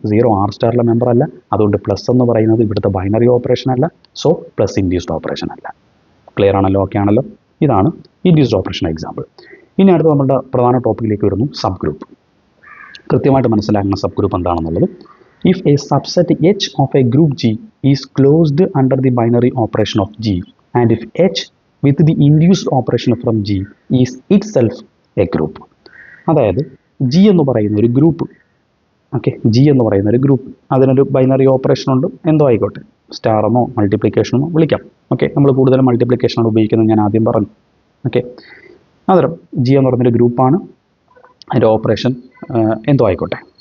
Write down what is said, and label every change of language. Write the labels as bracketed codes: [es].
[ml] 0 R സ്റ്റാറിലെ member അല്ല. അതുകൊണ്ട് plus എന്ന് പറയുന്നത് ഇവിടുത്തെ ബൈനറി ഓപ്പറേഷൻ അല്ല. സോ പ്ലസ് ഇൻഡ്യൂസ്ഡ് ഓപ്പറേഷൻ അല്ല. ക്ലിയർ ആണല്ലോ? ഓക്കെ ആണല്ലോ? ഇതാണ് ഇൻഡ്യൂസ്ഡ് ഓപ്പറേഷൻ എക്സാമ്പിൾ. ഇനി അടുത്ത് നമ്മുടെ പ്രധാന ടോപ്പിക്കിലേക്ക് വരുന്നു, സബ് ഗ്രൂപ്പ്. കൃത്യമായിട്ട് മനസ്സിലാക്കുന്ന സബ് ഗ്രൂപ്പ് എന്താണെന്നുള്ളത്. [en] If a subset H of a group G is closed under the binary operation of G, and if H with the induced operation from G is itself a group. [ml] അതായത് G എന്ന് പറയുന്ന ഒരു group, okay, G എന്ന് പറയുന്ന ഒരു group, അതിനൊരു binary operation ഉണ്ട്, എന്തോ ആയിക്കോട്ടെ, സ്റ്റാറെന്നോ മൾട്ടിപ്ലിക്കേഷനെന്നോ വിളിക്കാം. ഓക്കെ, നമ്മൾ കൂടുതലും മൾട്ടിപ്ലിക്കേഷനാണ് ഉപയോഗിക്കുന്നത്, ഞാൻ ആദ്യം പറഞ്ഞു. ഓക്കെ, അന്നേരം G എന്ന് പറയുന്നൊരു ഗ്രൂപ്പാണ്, അതിൻ്റെ ഓപ്പറേഷൻ എന്തോ ആയിക്കോട്ടെ.